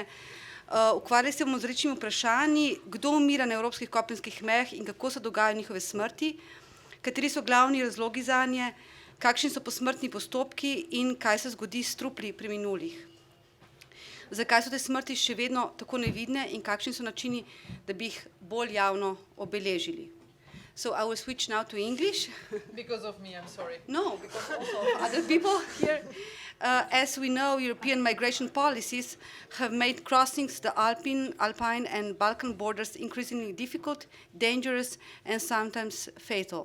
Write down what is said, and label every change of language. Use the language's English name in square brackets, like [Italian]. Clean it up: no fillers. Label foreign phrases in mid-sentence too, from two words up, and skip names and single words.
[Slovenian] Ukvarjali se bomo z različnimi vprašanji, kdo umira na evropskih kopenskih mejah in kako se dogajajo njihove smrti, kateri so glavni razlogi zanje, kakšni so posmrtni postopki in kaj se zgodi s trupli preminulih. Zakaj so te smrti še vedno tako nevidne in kakšni so načini, da bi jih bolj javno obeležili. [English] So I will switch now to English. Because of me, I'm sorry. No, because also of other people here. As we know, European migration policies have made crossings the Alpine and Balkan borders increasingly difficult, dangerous, and sometimes fatal.